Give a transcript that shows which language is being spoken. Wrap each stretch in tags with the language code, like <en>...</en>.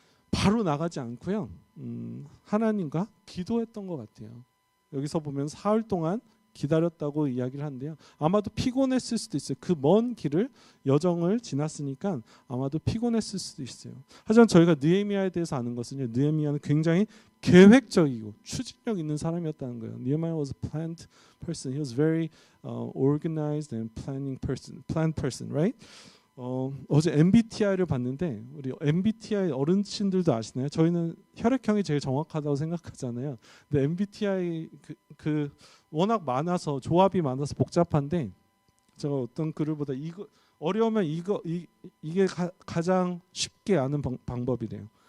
<ko>바로 나가지 않고요, 하나님과 기도했던 것 같아요. 여기서 보면 사흘 동안 기다렸다고 이야기를 하는데요. 아마도 피곤했을 수도 있어요. 그 먼 길을 여정을 지났으니까 아마도 피곤했을 수도 있어요. 하지만 저희가 느헤미야에 대해서 아는 것은요. 느헤미야는 굉장히 계획적이고 추진력 있는 사람이었다는 거예요.</ko> <en>Nehemiah was a planned person. He was very organized and planned person, right?</en> <ko>어제 MBTI를 봤는데 우리 MBTI 어른신들도 아시나요? 저희는 혈액형이 제일 정확하다고 생각하잖아요. 근데 MBTI 그 워낙 많아서 조합이 많아서 복잡한데 제가 어떤 글을 보다 이거 어려우면 이게 가장 쉽게 아는 방법이래요.</ko>